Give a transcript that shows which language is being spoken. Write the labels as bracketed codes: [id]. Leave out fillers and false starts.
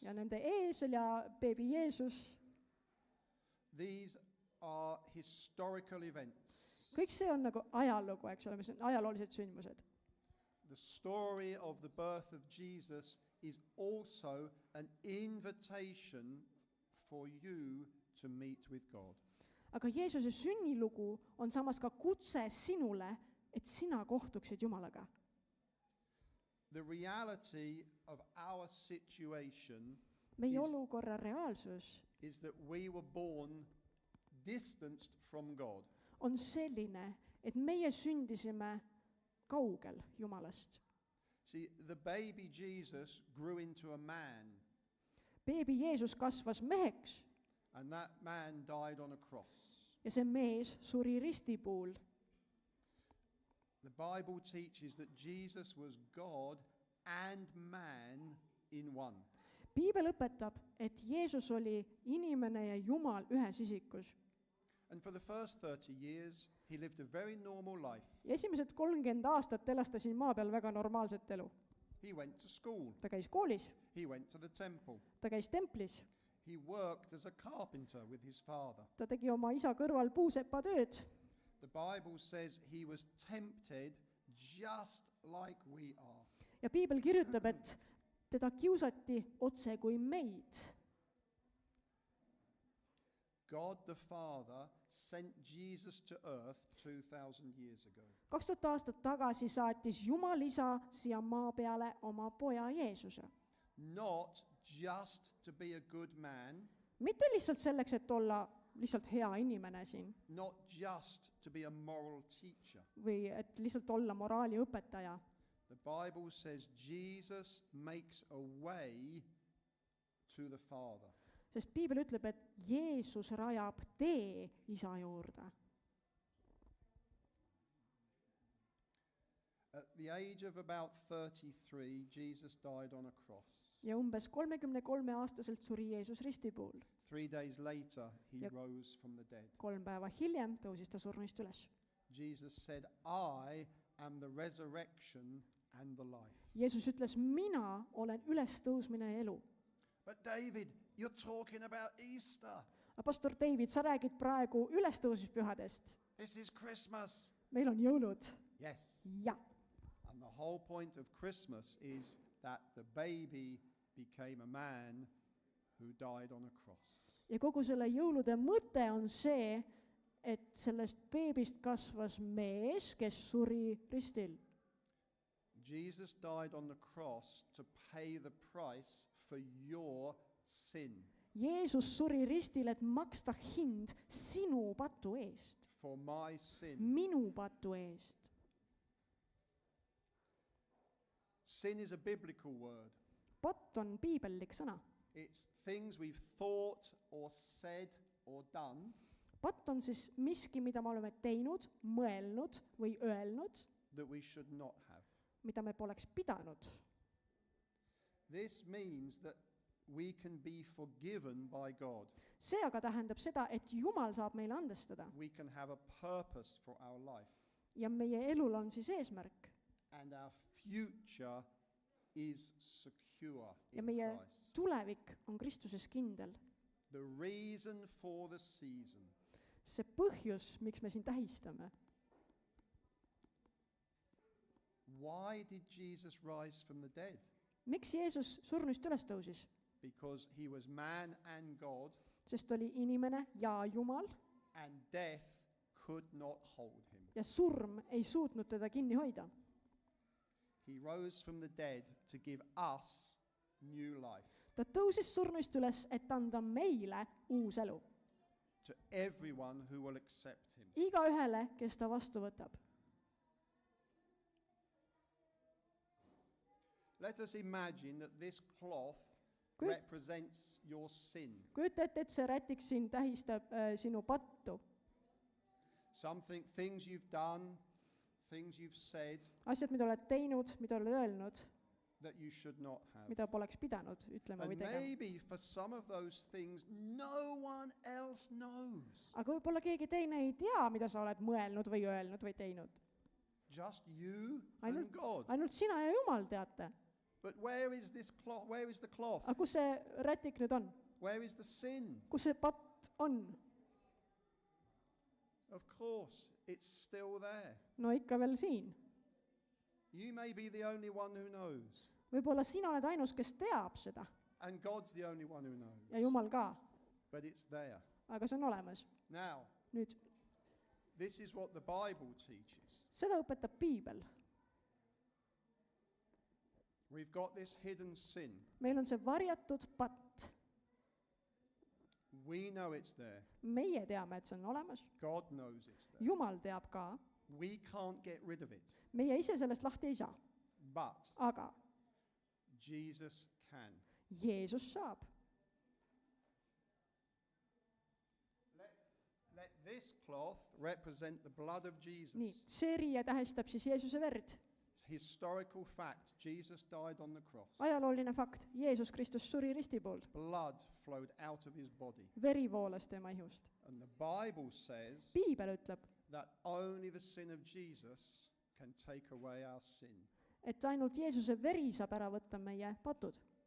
[et] ja nende eesel ja beebi Jeesus. [en] These are historical events. [et] Kõik see on nagu ajalugu, eks ole, mis on ajaloolised sündmused. [en] The story of the birth of Jesus is also an invitation for you to meet with God. [et] aga Jeesuse sünnilugu on samas ka kutse sinule, et sina kohtuksid Jumalaga. [en] The reality of our situation [et] meie [en] Is- [et] olukorra reaalsus [en] is that we were born distanced from God. [et] on selline, et meie sündisime kaugel Jumalast. [en] See, the baby Jesus grew into a man, [et] beebi Jeesus kasvas meheks [en] and that man died on a cross. [et] ja see mees suri ristipuul. [en] The Bible teaches that Jesus was God and man in one. [et] piibel õpetab, et Jeesus oli inimene ja Jumal ühes isikus. [en] And for the first 30 years, he lived a very normal life. [et] ja esimesed 30 aastat elas ta siin maa peal väga normaalset elu. [en] He went to school, [et] ta käis koolis, [en] he went to the temple, [et] ta käis templis, [en] he worked as a carpenter with his father. [et] ta tegi oma isa kõrval puusepatööd. [en] The Bible says he was tempted just like we are. [et] ja piibel kirjutab, et teda kiusati otse kui meid. [en] God the Father sent Jesus to earth 2000 years ago. [et] 2000 aastat tagasi saatis Jumal isa siia maa peale oma poja Jeesuse. [en] Not just to be a good man, [et] mitte lihtsalt selleks, et olla lihtsalt hea inimene siin [en] not just to be a moral teacher. [et] või et lihtsalt olla moraaliõpetaja. [en] The Bible says Jesus makes a way to the Father. [et] Sest piibel ütleb, et Jeesus rajab tee isa juurde. [en] At the age of about 33, Jesus died on a cross. [et] Ja umbes 33-aastaselt suri Jeesus ristipuul. [en] 3 days later, he Yep. rose from the dead. [et] 3 päeva hiljem tõusis ta surnust üles. [en] Jesus said, I am the resurrection and the life. [et] Jeesus ütles, mina olen ülestõusmine ja elu. [en] But David, you're talking about Easter. [et] Pastor David, sa räägid praegu ülestõusmispühadest. [en] This is Christmas. [et] Meil on jõulud. [en] Yes. [et] Ja. [en] And the whole point of Christmas is that the baby became a man who died on a cross. [et] Ja kogu selle jõulude mõte on see, et sellest beebist kasvas mees, kes suri ristil. [en] Jesus died on the cross to pay the price for your sin, [et] Jeesus suri ristil, et maksta hind sinu patu eest, [en] for my sin. [et] minu patu eest. [en] Sin is a biblical word. [et] Patt on piibellik sõna. [en] It's things we've thought or said or done [et] Patt on siis miski, mida me oleme teinud, mõelnud või öelnud, [en] that we should not have. [et] mida me poleks pidanud. [en] This means that we can be forgiven by God. [et] See aga tähendab seda, et Jumal saab meile andestada [en] We can have a purpose for our life, [et] ja meie elul on siis eesmärk [en] and our future is secure [et] ja [en] in [et] meie [en] Christ. [et] tulevik on Kristuses kindel. [en] The reason for the season [et] See põhjus, miks me siin tähistame. [en] Why did Jesus rise from the dead? [et] Miks Jeesus surnust üles tõusis? [en] Because he was man and God, [et] Sest oli inimene ja Jumal [en] and death could not hold him. [et] ja surm ei suutnud teda kinni hoida. [en] He rose from the dead to give us new life. [et] Ta tõusis surnust üles, et anda meile uus elu. [en] To everyone who will accept him. [et] Igaühele, kes ta vastu võtab. [en] Let us imagine that this cloth [et] Kui- [en] represents your sin. [et] Kujuta ette, et see rätik siin tähistab sinu pattu. [en] Things you've done, things you've said [et] Asjad, mida oled teinud, mida oled öelnud, [en] that you should not have. [et] mida poleks pidanud ütlema või [en] And [et] tegema. [en] maybe for some of those things, no one else knows. [et] Aga võib-olla keegi teine ei tea, mida sa oled mõelnud või öelnud või teinud. [en] Just you [et] Ainult- [en] and God. [et] Ainult sina ja Jumal teate. [en] But where is this cloth? Where is the cloth? [et] Aga kus see rätik nüüd on? [en] Where is the sin? [et] Kus see patt on? [en] Of course, it's still there. [et] No ikka veel siin. [en] You may be the only one who knows. [et] võib-olla sina oled ainus, kes teab seda [en] And God's the only one who knows. [et] ja Jumal ka, [en] But it's there. [et] aga see on olemas. [en] Now, [et] Nüüd, [en] this is what the Bible teaches. [et] seda õpetab piibel. [en] We've got this hidden sin. [et] meil on see varjatud patt. [en] We know it's there. [et] meie teame, et see on olemas. [en] God knows it's there. [et] Jumal teab ka. [en] We can't get rid of it. [et] meie ise sellest lahti ei saa. [en] But [et] Aga [en] Jesus can. [et] Jeesus saab. [en] Let this cloth represent the blood of Jesus. [et] nii, see riie tähistab siis Jeesuse verd. [en] Historical fact, Jesus died on the cross. [et] ajalooline fakt, Jeesus Kristus suri risti pool. [en] Blood flowed out of his body. [et] veri voolas tema ihust. [en] And the Bible says [et] piibel ütleb, [en] that only the sin of Jesus can take away our sin. [et] et ainult Jeesuse veri saab ära võtta meie patud.